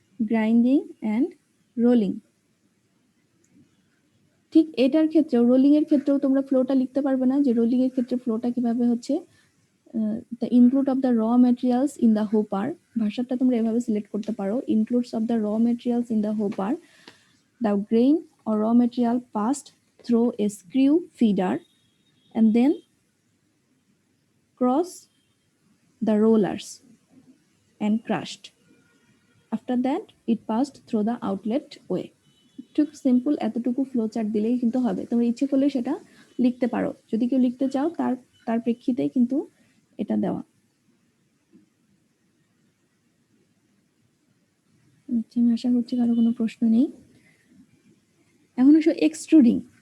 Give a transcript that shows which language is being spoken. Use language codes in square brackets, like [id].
[bn] Grinding and rolling, ঠিক এটার ক্ষেত্রেও রোলিং এর ক্ষেত্রেও তোমরা ফ্লোটা লিখতে পারবে না, যে রোলিং এর ক্ষেত্রে ফ্লোটা কিভাবে হচ্ছে, [en] the include of the raw materials in the hopper, [bn] ভাষাটা তোমরা এভাবে সিলেক্ট করতে পারো, [en] Includes of the raw materials in the hopper, the grain or raw material passed through a screw feeder and then cross the rollers and crushed. After that, it passed through the outlet way. [bn] ঠিক simple এতটুকু flow chart দিলেই কিন্তু হবে, তোমরা ইচ্ছে করলে সেটা লিখতে পারো, যদি কেউ লিখতে চাও তার প্রেক্ষিতেই কিন্তু এটা দেওয়া। আমি আশা করছি কারো কোনো প্রশ্ন নেই। এখন আসো এক্সট্রুডিং।